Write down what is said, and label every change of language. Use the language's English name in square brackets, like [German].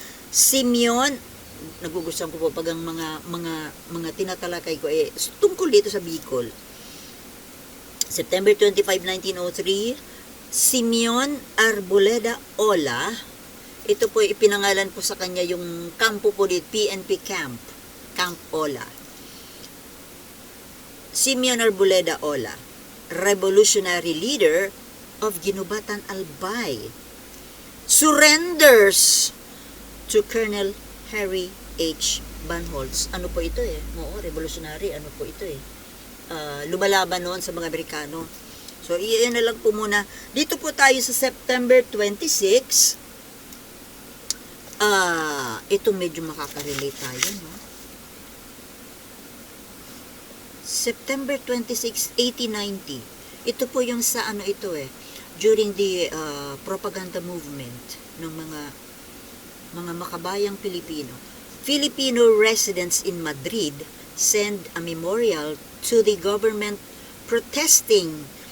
[Filipino] Simeon, nagugustuhan ko po pag ang mga tinatalakay ko tungkol dito sa Bicol. September 25, 1903, Simeon Arboleda Ola. Ito po ipinangalan po sa kanya yung kampo po dito, PNP Camp Ola. [English] Simeon Arboleda Ola, revolutionary leader of Ginubatan Albay, surrenders to Colonel Harry H. [Filipino] Banholtz. Ano po ito Oo, revolutionary. Ano po ito lumalaban noon sa mga Amerikano. So, iyan na lang po muna. Dito po tayo sa September 26. Ito medyo makaka-relate tayo, no? September 26, 1890. Ito po yung sa ano ito during the propaganda movement ng mga makabayang Pilipino. [English] Filipino residents in Madrid send a memorial to the government protesting